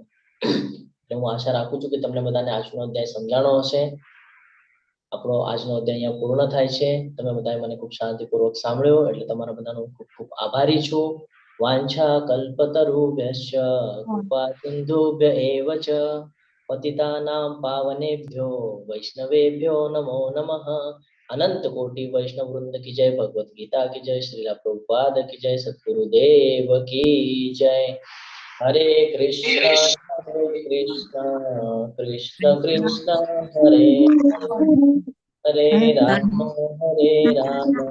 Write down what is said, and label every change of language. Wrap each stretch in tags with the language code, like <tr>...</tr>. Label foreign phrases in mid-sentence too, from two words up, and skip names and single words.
<gu>એટલે હું આશા રાખું છું કે તમને બધાને આજનો અધ્યાય સમજાણો હશે. આપણો આજનો અધ્યાય અહીંયા પૂર્ણ થાય છે. તમે બધાએ મને ખૂબ શાંતિપૂર્વક સાંભળ્યો એટલે તમારા બધાનો ખૂબ ખૂબ આભારી છું.</gu> <sa>વાંછા કલ્પતરુભ્યશ્ચ કૃપા સિંધુભ્ય એવ ચ પતિતાનાં પાવનેભ્યો વૈષ્ણવેભ્યો નમો નમઃ.</sa> <hi>अनंत कोटि वैष्णव वृंद की जय, भगवत गीता की जय, श्रीला प्रभुपाद की जय, सद्गुरुदेव की जय.</hi> <sa>हरे कृष्ण कृष्ण कृष्ण हरे हरे राम राम</sa>